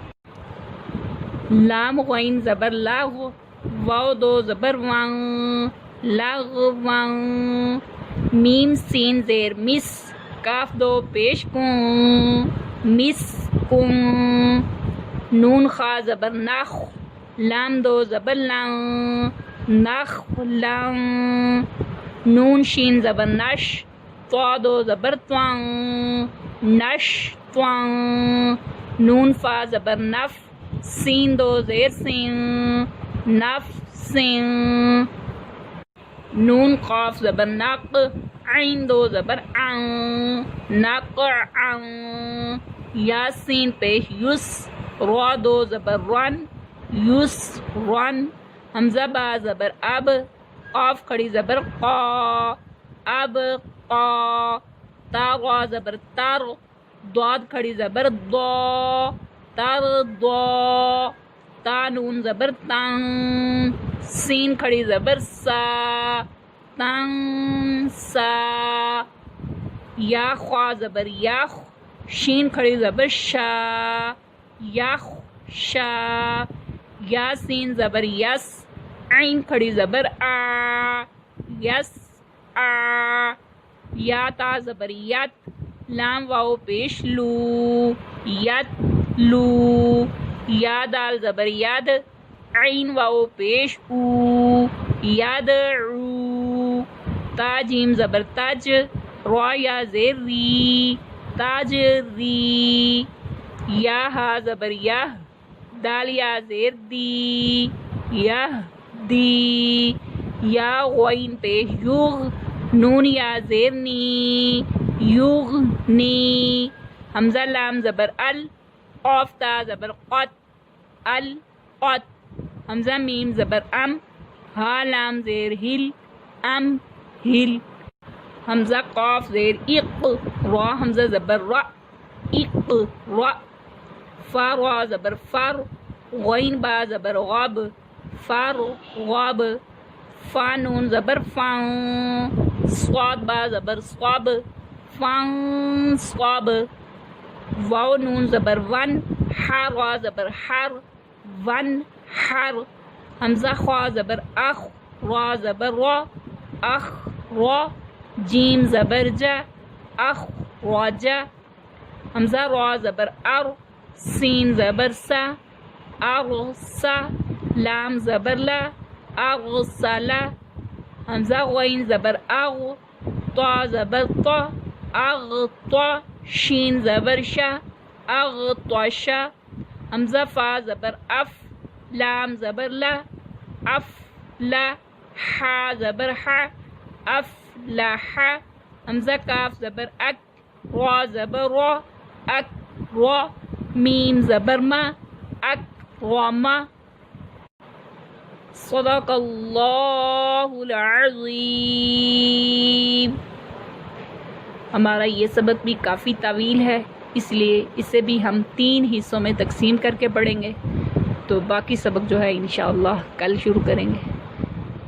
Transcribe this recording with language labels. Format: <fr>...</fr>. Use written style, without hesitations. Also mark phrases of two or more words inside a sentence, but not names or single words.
<ur>لام غین زبر لاغ، واو دو زبر وان، لاغ وان، میم سین زیر مس، کاف دو پیش کون، مس کون، نون خا زبر نخ، لام دو زبر لان، نخ لان، نون شین زبر نش، طا دو زبر توان، نش توان، نون فا زبر نف، سین دو زیر سین، نف سین، نون قاف زبر نق، عین دو زبر عن، نق عن، یاسین پیش یس، را دو زبر رن، یس رن، حمزہ با زبر اب، قاف کھڑی زبر قا، اب قا، تا غا زبر تر، ضاد کھڑی زبر ضا، تر ضا، تا نون زبر تن، سین کھڑی زبر سا، تن سا، یا خوا زبر یخ، شین کھڑی زبر شا، یخ شا، یا سین زبر یس، عین کھڑی زبر آ، یس آ، یا تا زبر یت، لام واو پیش لو، یت لو، یا دال زبر ید، عین واو پیش او، ید عو، تا جیم زبر تج، را یا زیر ری، تاج ری، یا ہا زبر یہ، دال یا زیر دی، یہ دی، یا غین پیش یوغ، نون یا زیر نی، یوغ نی، حمزہ لام زبر ال، قاف تا زبر قط، ال قط، حمزہ میم زبر ام، ہا لام زیر ہل، ام ہل، حمزہ قاف زیر اق، را حمزہ زبر را، اق را، فا را زبر فر، غین با زبر غب، فر غب، فا نون زبر فان، صاد با زبر صاب، فان صاب، واو نون زبر ون، ہا را زبر ہر، ون ہر، حمزہ خوا زبر اخ، را زبر را، اخ را، جیم زبر جا، اخ را جا، حمزہ را زبر ار، سین زبر سا، ارسا، لام زبر لا، اغسلا، حمزہ غین زبر اغ، طا زبر طا، اغطا، شین زبر شا، اغطشا، حمزہ فا زبر اف، لام زبر لا، اف لا، حا زبر حا، اف لا حا، حمزہ کاف زبر اک، را زبر را، اک را، میم زبر ما، اک را ما،</ur> <ar>صدق اللہ العظیم۔</ar> <ur>ہمارا یہ سبق بھی کافی طویل ہے، اس لیے اسے بھی ہم 3 حصوں میں تقسیم کر کے پڑھیں گے، تو باقی سبق جو ہے انشاءاللہ کل شروع کریں گے۔</ur>